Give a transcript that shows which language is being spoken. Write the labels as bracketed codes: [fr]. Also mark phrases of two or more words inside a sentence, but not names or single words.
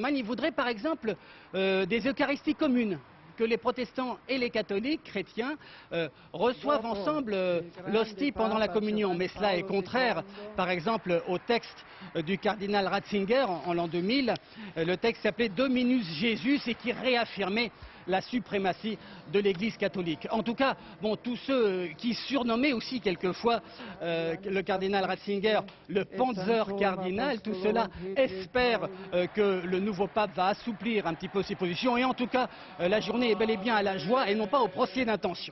[fr] Ils voudraient par exemple des eucharisties communes, que les protestants et les catholiques chrétiens reçoivent ensemble l'hostie pendant la communion. Mais cela est contraire, par exemple, au texte du cardinal Ratzinger en l'an 2000. Le texte s'appelait Dominus Jesus et qui réaffirmait la suprématie de l'Église catholique. En tout cas, bon, tous ceux qui surnommaient aussi quelquefois le cardinal Ratzinger le Panzer cardinal, tout cela espère que le nouveau pape va assouplir un petit peu ses positions. Et en tout cas, la journée est bel et bien à la joie et non pas au procès d'intention.